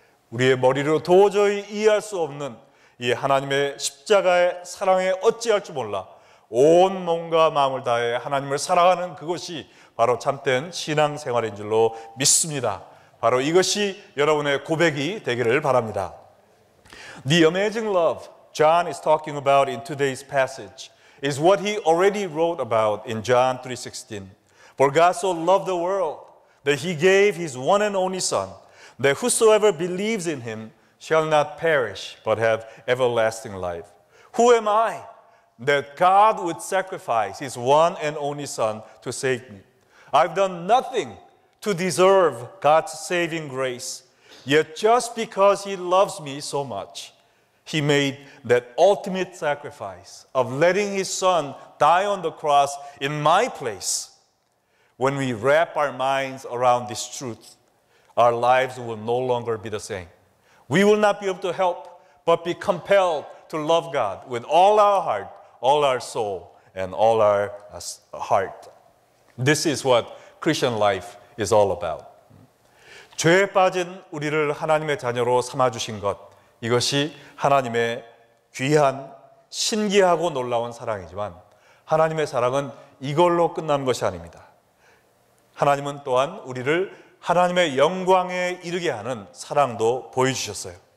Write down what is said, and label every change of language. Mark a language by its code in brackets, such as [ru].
[ko] 우리의 머리로 도저히 이해할 수 없는 이 하나님의 십자가의 사랑에 어찌할 줄 몰라 온 몸과 마음을 다해 하나님을 사랑하는 그것이 바로 참된 신앙생활인 줄로 믿습니다. 바로 이것이 여러분의 고백이 되기를 바랍니다. [en] The amazing love John is talking about in today's passage is what he already wrote about in John 3:16. For God so loved the world that he gave his one and only Son, that whosoever believes in him shall not perish but have everlasting life. Who am I that God would sacrifice his one and only Son to save me? I've done nothing to deserve God's saving grace. Yet just because he loves me so much, he made that ultimate sacrifice of letting his Son die on the cross in my place. When we wrap our minds around this truth, our lives will no longer be the same. We will not be able to help but be compelled to love God with all our heart, all our soul, and all our heart. This is what Christian life is all about. [ko] 죄에 빠진 우리를 하나님의 자녀로 삼아주신 것, 이것이 하나님의 귀한 신기하고 놀라운 사랑이지만 하나님의 사랑은 이걸로 끝나는 것이 아닙니다. 하나님은 또한 우리를 하나님의 영광에 이르게 하는 사랑도 보여주셨어요.